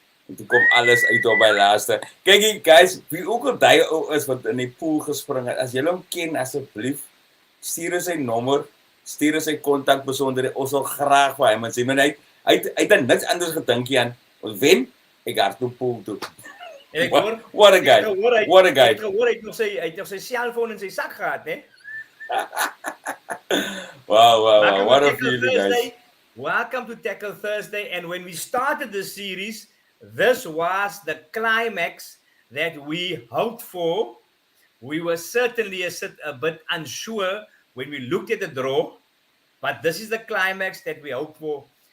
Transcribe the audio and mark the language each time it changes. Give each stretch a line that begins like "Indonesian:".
Afrikaans: En toe kom alles uit op my laaste. Kyk hier, guys, wie ook al die is wat in die pool gespring het, as julle hom ken, asseblief, stuur ons sy nommer, stuur ons sy kontakbesonderhede, ons sal graag vir hom sê, maar hy het niks anders gedink Jan, ons wen, ek hardloop pool toe.
English: What a guy.
Afrikaans: Ek het gehoor, hy het nog sy cellfoon in sy sak gehad, hè?
English: Wow, what a feeling, guys. Welcome to Têkkel Thursday, and when we started this series, this was the climax that we hoped for. We were certainly a bit unsure when we looked at the draw, but this is the climax that we hoped for.